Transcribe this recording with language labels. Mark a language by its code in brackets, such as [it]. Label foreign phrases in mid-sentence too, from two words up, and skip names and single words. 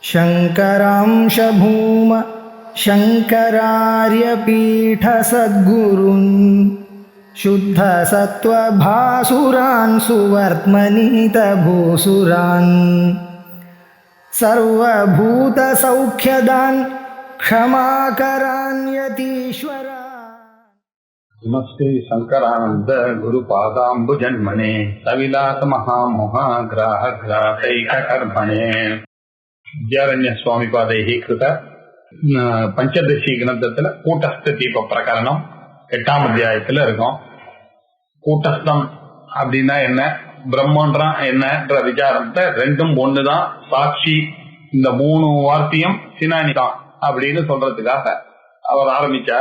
[sa] शङ्करांश भूम शङ्करार्यपीठसद्गुरून् शुद्धसत्त्वभासुरान् सुवर्त्मनीतभूसुरान् सर्वभूतसौख्यदान् क्षमाकरान् यतीश्वरा। नमस्ते शंकरानंद गुरुपादाम्बुजन्मने सविलास महामोहाग्राहग्राहैककर्मणे विद्यारण्य स्वामी पादैः कृत पंचदशी [ta] ग्रंथத்துல கூட்டஸ்த தீப பிரகரணம் 8ஆம் அத்தியாயத்துல இருக்கோம். கூட்டஸ்தம் அப்படின்னா என்ன, பிரம்மன்றான் என்னன்ற விசாரத்தை ரெண்டும் ஒண்ணுதான், சாட்சி இந்த 3 வார்த்தையும் சினானி தான் அப்படின்னு சொல்றதுக்காக அவர் ஆரம்பிச்சார்.